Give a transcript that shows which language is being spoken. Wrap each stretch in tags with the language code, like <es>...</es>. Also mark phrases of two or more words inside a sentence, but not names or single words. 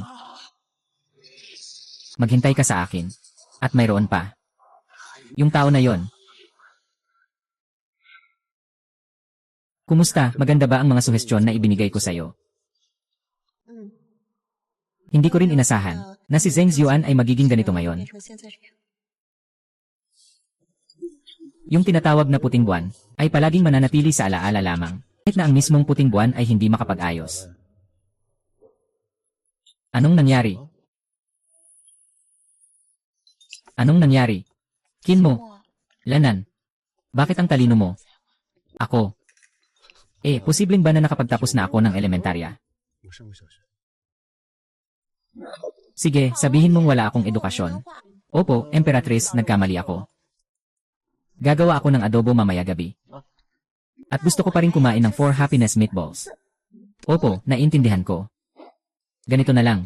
<tl>Maghintay ka sa akin. At mayroon pa. Yung tao na yon. Kumusta? Maganda ba ang mga suhestyon na ibinigay ko sa'yo? Hindi ko rin inasahan na si Zheng Ziwan ay magiging ganito ngayon.</tl> <zh>变成现在这样。</zh> <tl>Yung tinatawag na puting buwan ay palaging mananatili sa alaala lamang kahit na ang mismong puting buwan ay hindi makapag-ayos. Anong nangyari? Anong nangyari? Kinmo, Lanan, bakit ang talino mo? Ako. Posibleng ba na nakapagtapos na ako ng elementarya?</tl> <zh>我上过小学。</zh> <tl>Sige, sabihin mong wala akong edukasyon. Opo, Emperatrice, nagkamali ako. Gagawa ako ng adobo mamaya gabi. At gusto ko pa rin kumain ng 4</tl> <en>happiness meatballs.</en> <tl>Opo, naiintindihan ko. Ganito na lang.</tl>